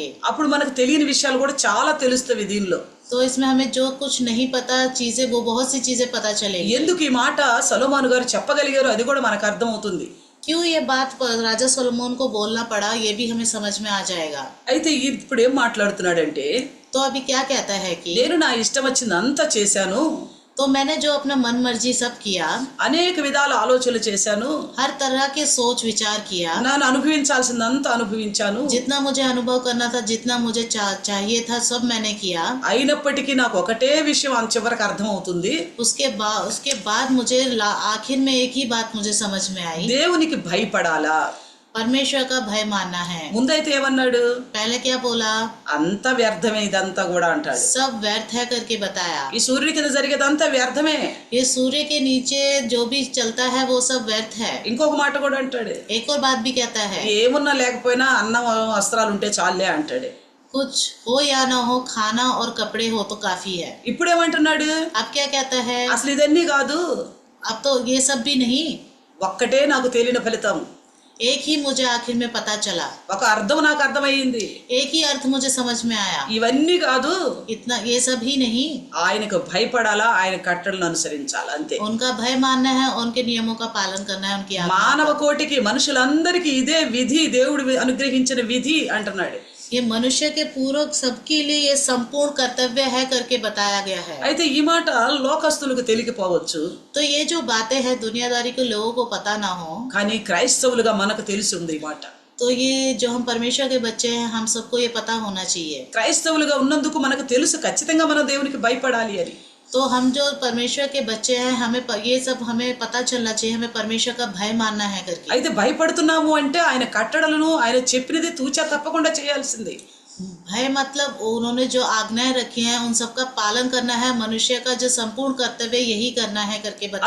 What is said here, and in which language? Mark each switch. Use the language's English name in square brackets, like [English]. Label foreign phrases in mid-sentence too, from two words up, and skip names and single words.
[Telugu] అప్పుడు మనకు తెలియని విషయాలు కూడా చాలా తెలుస్తవి దీనిలో. [Hindi] तो इसमें हमें जो कुछ नहीं पता चीजें वो बहुत सी चीजें पता चलेगी। [Telugu] ఎందుకు ఈ మాట సొలొమోను గారు చెప్పగలిగారు అది కూడా మనకు అర్థం అవుతుంది. [Hindi] क्यों ये बात राजा सोलोमन को बोलना पड़ा ये भी हमें समझ में आ जाएगा। [Telugu] అయితే ఇప్పుడు ఏం మాట్లాడుతున్నాడంటే, [Hindi] तो अभी क्या कहता है कि [Telugu] నేను నా ఇష్టం వచ్చింది అంతా చేశాను, [Hindi] तो मैंने जो अपना मन मर्जी सब किया, [Telugu] అనేక విధాల ఆలోచనలు చేశాను, [Hindi] हर तरह के सोच विचार किया, [Telugu] ನಾನು అనుభవించాల్సిందంతా అనుభవించాను, [Hindi] जितना मुझे अनुभव करना था जितना मुझे चाहिए था सब मैंने किया। [Telugu] అయినప్పటికీ నాకు ఒకటే విషయం చివరికి అర్థం అవుతుంది. [Hindi] उसके बाद मुझे आखिर में एक ही बात मुझे समझ में आई, [Telugu] దేవునికి భయపడాలా, [Hindi] परमेश्वर का भय मानना है। [Telugu] ముందైతే ఏమన్నాడు, [Hindi] पहले क्या बोला, [Telugu] అంత వ్యర్థమే ఇదంతా కూడా అంటాడు. [Hindi] सब व्यर्थ है करके बताया। [Telugu] ఈ సూర్యుడి కింద జరిగేదంతా వ్యర్థమే. [Hindi] ये सूर्य के नीचे जो भी चलता है वो सब व्यर्थ है। [Telugu] ఇంకొక మాట కూడా అంటాడు, [Hindi] एक और बात भी कहता है, [Telugu] ఏమున్నా లేకపోయినా అన్నం వస్త్రాలు ఉంటే చాలే అంటాడు. [Hindi] कुछ हो या ना हो खाना और कपड़े हो तो काफी है। [Telugu] ఇప్పుడేమంటున్నాడు, [Hindi] अब क्या कहता है, [Telugu] అసలు ఇదన్నీ కాదు, [Hindi] अब तो ये सब भी नहीं, [Telugu] ఒక్కటే నాకు తేలిన ఫలితం, [Hindi] एक ही मुझे आखिर में पता चला, [Telugu] ఒక అర్థం నాకు అర్థమైంది. [Hindi] एक ही अर्थ मुझे समझ में आया। [Telugu] ఇవన్నీ కాదు, [Hindi] इतना ये सब ही नहीं, [Telugu] ఆయనకు భయపడాలా, ఆయన కట్టడలను అనుసరించాలి అంతే. [Hindi] उनका भय मानना है, उनके नियमों का पालन करना है, उनकी आज्ञा। [Telugu] మానవ కోటికి మనుషులందరికీ ఇదే విధి, దేవుడు అనుగ్రహించిన విధి అంటున్నాడు. [Hindi] ये मनुष्य के पूर्वक सबके लिए ये संपूर्ण कर्तव्य है करके बताया गया है। [Telugu] అయితే ఈ మాట లోకస్తులకు తెలియకపోవచ్చు, [Hindi] तो ये जो बातें हैं दुनियादारी के लोगों को पता ना हो, [Telugu] కానీ క్రైస్తవులుగా మనకు తెలిసి ఉంది ఈ మాట. [Hindi] तो ये जो हम परमेश्वर के बच्चे हैं हम सबको ये पता होना चाहिए। [Telugu] క్రైస్తవులుగా ఉన్నందుకు మనకు తెలుసు ఖచ్చితంగా మనం దేవునికి భయపడాలి అని. [Hindi] तो हम जो परमेश्वर के बच्चे हैं ये सब हमें पता चलना चाहिए, हमें परमेश्वर का भय मानना है करके। [Telugu] అయితే భయపడుతున్నాము అంటే ఆయన కట్టడలను ఆయన చెప్పినది తూచా తప్పకుండా చేయాల్సింది. [Hindi] भय मतलब उन्होंने जो आज्ञाएं रखी हैं उन सब का पालन करना है, मनुष्य का जो संपूर्ण कर्तव्य यही करना है करके बताया